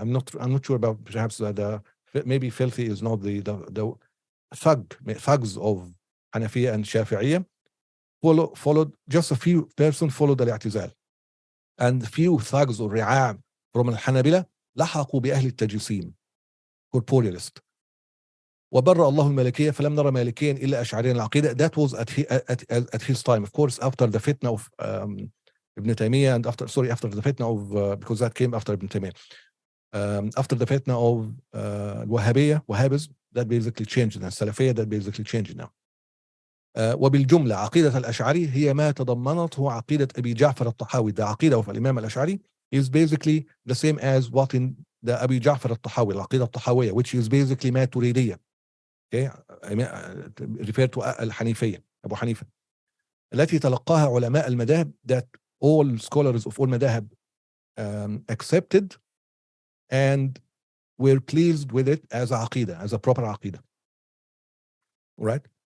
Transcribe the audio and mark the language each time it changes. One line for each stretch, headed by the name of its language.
English: I'm not sure about perhaps maybe filthy is not the thugs of Hanafiya and Shafi'iyya followed just a few persons followed al-i'tizal, and few thugs or ri'a from al-Hanabila
Arabic: لحقوا بأهل التجسيم
English: corporealist.
Arabic: وبرأ الله المالكية فلم نرى مالكيا إلا أشعريا العقيدة.
English: That was at his time, of course, after the fitna of Ibn Taymiyyah, and after the fitna of because that came after Ibn Taymiyyah, after the fitna of Wahhabism, that basically changed, and Salafiyya that basically changed now.
Arabic: وبالجملة عقيدة الأشعري هي ما تضمنته عقيدة أبي جعفر الطحاوي.
English: The عقيدة of الإمام الأشعري is basically the same as what in the أبي جعفر الطحاوي, العقيدة الطحاوية, which is basically ماتريدية. Okay, referred to الحنيفية, أبو حنيفة,
Arabic: التي تلقاها علماء المذاهب,
English: that all scholars of all madhab accepted and were pleased with it as a aqidah, as a proper aqidah. Right?